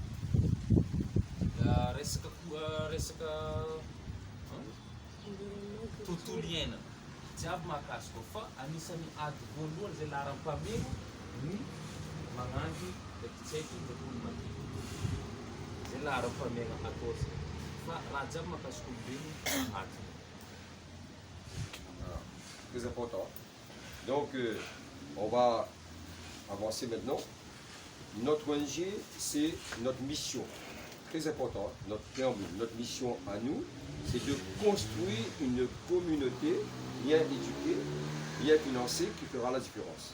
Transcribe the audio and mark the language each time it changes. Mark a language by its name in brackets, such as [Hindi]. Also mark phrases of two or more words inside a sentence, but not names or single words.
[Malagasy] resaka tontolo iainana jiaby mahakasiky ao, fa anisan'ny ady voalohany zay laharam-pahamehana ny magnangy ndraiky ndraiky olo madio, zay laharam-pahamehana atao zay, fa raha jiaby mahakasiky olombelona ady. [French] Très important. Donc, on va avancer maintenant. Notre ONG, c'est notre mission. Très important, notre préambule, notre mission à nous, c'est de construire une communauté bien éduquée, bien financée, qui fera la différence.